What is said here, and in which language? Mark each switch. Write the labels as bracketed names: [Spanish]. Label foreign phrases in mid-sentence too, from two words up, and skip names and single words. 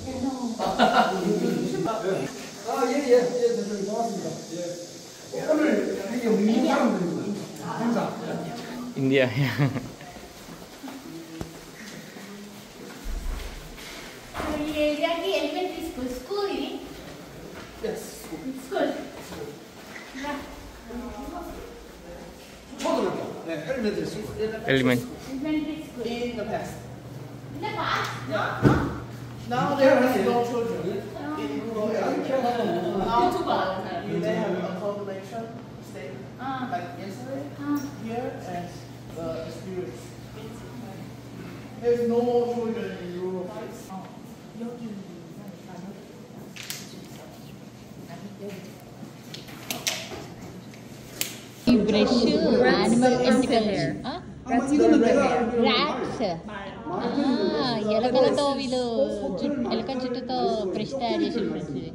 [Korean] 예, 대표님 고맙습니다. 오늘 이게 우리 사람들입니다. 행사. [English] India. [Telugu] ఈ [English] area-ki elementary school [Telugu] ఇది. [English] Yes. [Telugu] స్కూల్ [Korean] 초등학교. 네, [English] elementary school. Element. elementary school. In the past. In the past? Now there is no children. Now they have a combination stay like yesterday here and the experience. There is no more children in Europe. [Telugu] ఈ [English] brush animal ethical hair rats [Telugu] ఎలకలతో వీళ్ళు ఎలక జుట్టుతో బ్రష్ తయారు చేసిన ఫ్రెండ్స్ ఇది.